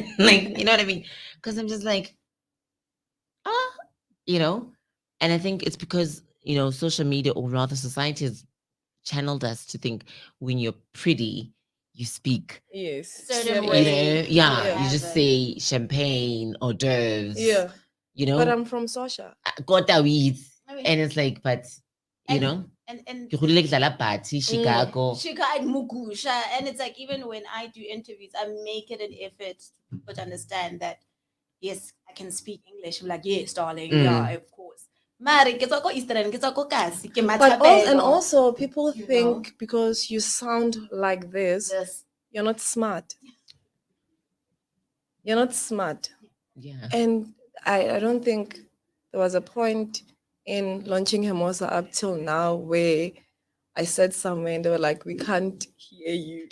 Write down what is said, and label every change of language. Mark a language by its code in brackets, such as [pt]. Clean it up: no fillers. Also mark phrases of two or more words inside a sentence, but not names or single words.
[en] Like, you know what I mean? Because I'm just like, you know, and I think it's because, you know, social media, or rather society, has channeled us to think when you're pretty, you speak Yes. Certain you way. know, you just say champagne, hors d'oeuvres. Yeah. You know, But I'm from Sosha. Kota weeds. I mean, And it's like, but you and- know, and [st] ke godile ke dlala party, Chicago. Shika and Mugusha. [en] And it's like, even when I do interviews, I make it an effort for people to understand that, yes, I can speak English. I'm like, yes, darling, yeah, of course. [st] Mari, ke tswa ko Eastern, ke tswa ko Kasi, ke [en] But Mathapelo. and also people You think know? because you sound like this, Yes. you're not smart. You're not smart. Yeah. And I don't think there was a point in launching Hermosa up till now where I said somewhere and they were like, we can't hear you.